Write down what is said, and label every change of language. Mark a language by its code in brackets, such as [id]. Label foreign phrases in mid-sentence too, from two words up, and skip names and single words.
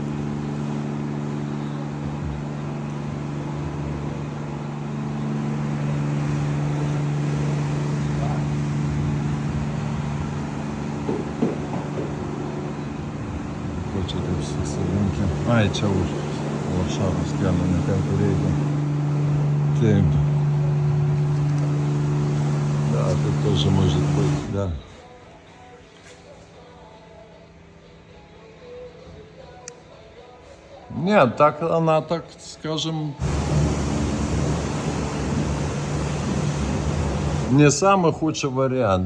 [lt] Čia taip susirinkė. Ai, čia už Varšavos kelio, ne ten, kur reikia. Taip. [ru] Да, тут тоже может быть, да. Нет, так она, так скажем, не самый худший вариант.